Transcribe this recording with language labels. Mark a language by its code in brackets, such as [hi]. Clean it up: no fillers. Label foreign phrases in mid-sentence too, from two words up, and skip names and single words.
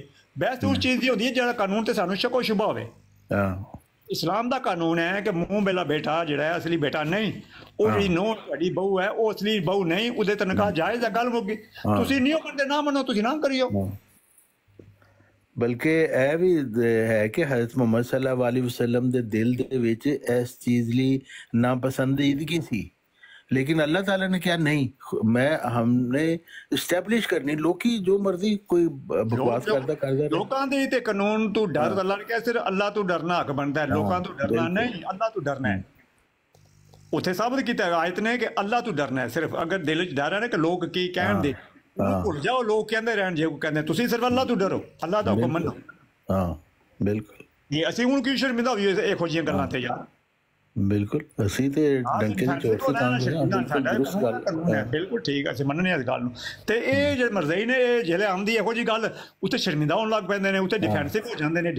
[pa] ਬਹਿਸ ਉਸ ਚੀਜ਼ ਦੀ ਹੁੰਦੀ ਹੈ ਜਿਹੜਾ ਕਾਨੂੰਨ ਤੇ ਸਾਨੂੰ ਸ਼ੱਕੋ ਸ਼ੁਬਾ ਹੋਵੇ। ਇਸਲਾਮ ਦਾ ਕਾਨੂੰਨ ਹੈ ਕਿ ਮੂੰਹ ਬੇਲਾ ਬੇਟਾ ਜਿਹੜਾ ਹੈ ਅਸਲੀ ਬੇਟਾ ਨਹੀਂ, ਉਹ ਜਿਹੜੀ ਨੂੰਹ ਤੁਹਾਡੀ ਬਹੂ ਹੈ ਉਹ ਅਸਲੀ ਬਹੂ ਨਹੀਂ, ਉਹਦੇ ਤੇ ਨਿਕਾਹ ਜਾਇਜ਼ ਹੈ, ਗੱਲ ਮੁੱਕ ਗਈ। ਤੁਸੀਂ ਨਹੀਂ ਮੰਨਦੇ, ਨਾ ਮੰਨੋ, ਤੁਸੀਂ ਨਾ ਕਰਿਓ। ਬਲਕਿ ਇਹ ਵੀ ਹੈ ਕਿ ਹਜ਼ਰਤ ਮੁਹੰਮਦ [ar] صلى الله عليه وسلم [pa] ਦੇ ਦਿਲ ਦੇ ਵਿੱਚ ਇਸ ਚੀਜ਼ ਲਈ ਨਾਪਸੰਦੀਦਗੀ ਸੀ, ਲੇਕਿਨ ਅੱਲਾਹ ਤਾਲਾ ਨੇ ਕਿਆ ਨਹੀਂ, ਮੈਂ ਹਮਨੇ ਐਸਟੈਬਲਿਸ਼ ਕਰਨੀ, ਲੋਕੀ ਜੋ ਮਰਜ਼ੀ ਕੋਈ ਬਕਵਾਸ ਕਰਤਾ ਲੋਕਾਂ ਦੇ ਤੇ ਕਾਨੂੰਨ ਤੂ ਡਰ, ਅੱਲਾਹ ਨੇ ਕਹਾ ਸਿਰਫ਼ ਅੱਲਾਹ ਤੂ ਡਰਨਾ ਹੱਕ ਬਨਤਾ ਹੈ, ਲੋਕਾਂ ਤੂ ਡਰਨਾ ਨਹੀਂ, ਅੱਲਾਹ ਤੂ ਡਰਨਾ ਹੈ। ਉੱਥੇ ਸਾਬਿਤ ਕੀਤਾ ਆਇਤ ਨੇ ਕਿ ਅੱਲਾਹ ਤੂ ਡਰਨਾ ਹੈ ਸਿਰਫ਼, ਅਗਰ ਦਿਲ ਚ ਡਰ ਹੈ ਨਾ ਕਿ ਲੋਗ ਕੀ ਕਹਿਣ ਦੇ, ਉਹਨੂੰ ਭੁੱਲ ਜਾਓ, ਲੋਕ ਕਹਿੰਦੇ ਰਹਿਣ ਜੇ ਕਹਿੰਦੇ ਤੁਸੀਂ ਸਿਰਫ ਅੱਲਾਹ ਤੋਂ ਡਰੋ, ਅੱਲਾਹ ਦਾ ਹੁਕਮ ਮੰਨੋ। ਹਾਂ ਬਿਲਕੁਲ, ਇਹ ਅਸੀਂ ਹੁਣ ਕੀ ਸ਼ਰਮਿੰਦਾ ਹੋਈਏ ਇਹੋ ਜਿਹੀਆਂ ਗੱਲਾਂ ਤੇ ਯਾਰ। ਬਿਲਕੁਲ ਅਸੀਂ ਤੇ ਡੰਕੇ ਦੀ ਚੋਟ ਤੇ ਕੰਮ ਬਿਲਕੁਲ ਦਰੁਸਤ ਗੱਲ, ਬਿਲਕੁਲ ਠੀਕ, ਅਸੀਂ ਮੰਨਨੇ ਇਸ ਗੱਲ ਨੂੰ। ਤੇ ਇਹ ਜਿਹੜੇ ਮਰਜ਼ਈ ਨੇ ਇਹ ਜਿਹੜੇ ਆਉਂਦੀ ਇਹੋ ਜਿਹੀ ਗੱਲ ਉੱਤੇ ਸ਼ਰਮਿੰਦਾ ਹੋਣ ਲੱਗ ਪੈਂਦੇ ਨੇ, ਉੱਤੇ ਡਿਫੈਂਸਿਵ ਹੋ ਜਾਂਦੇ ਨੇ।